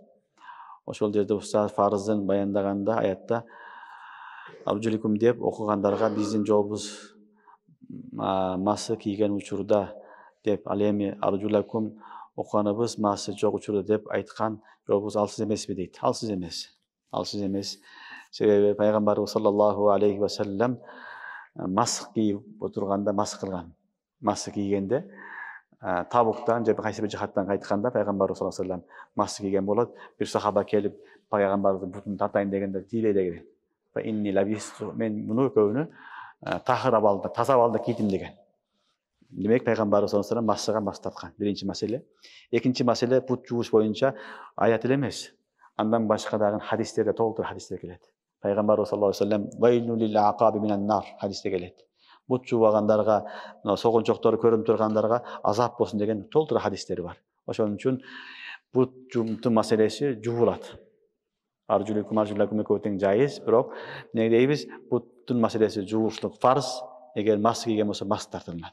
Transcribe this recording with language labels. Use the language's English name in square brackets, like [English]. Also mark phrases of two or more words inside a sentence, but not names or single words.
[Kyrgyz] Ошол жерде устаз фарыздын баяндаганда аятта аржуликум деп окугандарга биздин жообубуз масы кийген учурда деп, ал эми аржулакум окуганыбыз масы жок учурда деп айткан жообубуз алсыз эмеспи дейт. Алсыз эмес. Алсыз эмес. Себеби пайгамбарыбыз [Arabic] صلى الله عليه وسلم [Kyrgyz] мас кийип отурганда мас кылган. Мас кийгенде Табуктан же кайсы бир жихаттан кайтканда пайгамбарыбыз [Arabic] صلى الله عليه وسلم [Kyrgyz] мас кийген болот. Бир сахаба келип пайгамбардын бутун тартайын дегенде тийбей деген. Мен муну экөөнү тахыр абалда, таза абалда кийдим деген. Демек пайгамбарыбыз [Arabic] صلى الله عليه وسلم [Kyrgyz] масыга мас тарткан. Биринчи маселе. Экинчи маселе бут жууш боюнча аят эле эмес. Андан башка дагы хадистерде толтур хадистер келет. Пайгамбарыбыз [Arabic] صلى الله عليه وسلم ويل للأعقاب من النار [Kyrgyz] хадисте келет. Бут жуугагандарга, согунчоктору көрүнүп тургандарга азап болсун деген толтур хадистери бар. Ошон үчүн бут жуумтун маселеси жуулат. Аржуликум аржулакум экөө тең жайыз, бирок эмне дейбиз? Буттун маселеси жууштук фарз, эгер мас кийген болсо мас тартылат.